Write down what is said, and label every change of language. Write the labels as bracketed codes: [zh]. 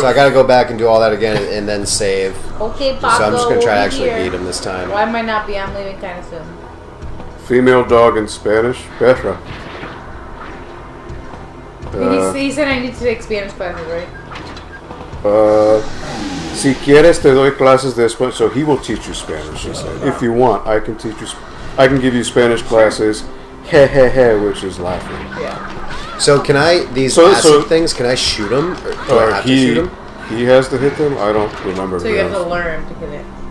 [en] So I gotta go back and do all that again and then save. Okay, So Paco. I'm just gonna try to we'll be actually here. beat him this time. Why might not be? I'm leaving kind of soon. Female dog in Spanish, perra. He said I need to take Spanish classes, right? [es] Si quieres te doy clases de español. [en] So he will teach you Spanish. He said. If you want, I can teach you. I can give you Spanish classes. He he he, which is laughing. Yeah. So can I, these acid things, can I shoot them? Or do I have to shoot them? He has to hit them. I don't remember. So you have to learn to hit it.